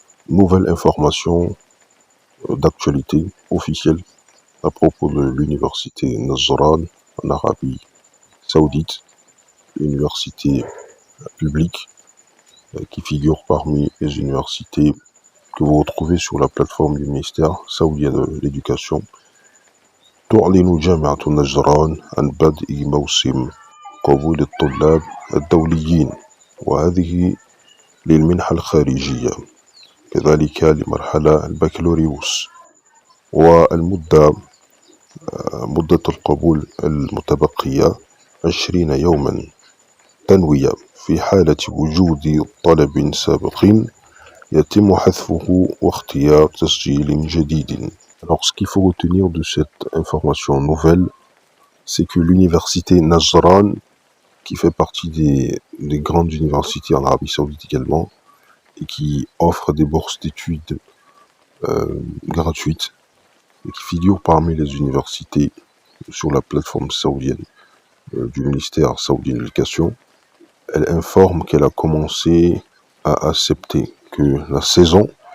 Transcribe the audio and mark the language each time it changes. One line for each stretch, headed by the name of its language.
French: Nouvelle information d'actualité officielle à propos de l'université Nazran en Arabie Saoudite, université publique qui figure parmi les universités que vous retrouvez sur la plateforme du ministère saoudien de l'éducation.
Arabic: تعلن جامعة نجران عن بدء موسم قبول الطلاب الدوليين، وهذه للمنحة الخارجية، كذلك لمرحلة البكالوريوس. والمدة مدة القبول المتبقية 20 يوما تنوية. في حالة وجود طلب سابق يتم حذفه واختيار تسجيل جديد.
French: Alors, ce qu'il faut retenir de cette information nouvelle, c'est que l'université Nazran, qui fait partie des grandes universités en Arabie Saoudite également, et qui offre des bourses d'études gratuites, et qui figure parmi les universités sur la plateforme saoudienne du ministère saoudien de l'éducation, elle informe qu'elle a commencé à accepter, que la saison